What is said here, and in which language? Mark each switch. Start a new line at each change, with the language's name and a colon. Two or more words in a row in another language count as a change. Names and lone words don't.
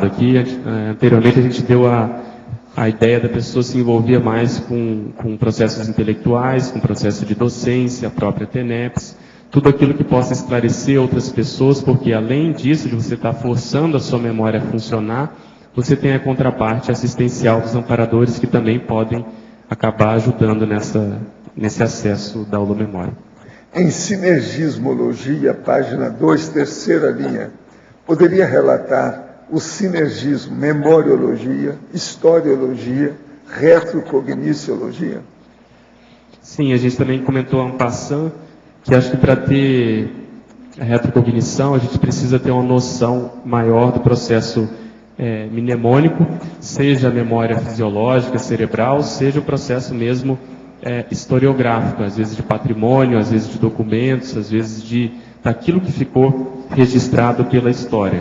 Portuguese: Aqui, anteriormente, a gente deu a ideia da pessoa se envolver mais com processos intelectuais, com processo de docência, a própria TENEPS, tudo aquilo que possa esclarecer outras pessoas, porque além disso, de você estar forçando a sua memória a funcionar, você tem a contraparte assistencial dos amparadores que também podem acabar ajudando nesse acesso da holomemória. Em Sinergismologia, página 2, terceira linha, poderia relatar o sinergismo, memoriologia, historiologia, retrocogniciologia? Sim, a gente também comentou
French: en passant
Portuguese: que acho que para ter a retrocognição a gente precisa ter uma noção maior do processo mnemônico, seja a memória fisiológica, cerebral, seja o processo mesmo historiográfico, às vezes de patrimônio, às vezes de documentos, às vezes daquilo que ficou registrado pela história.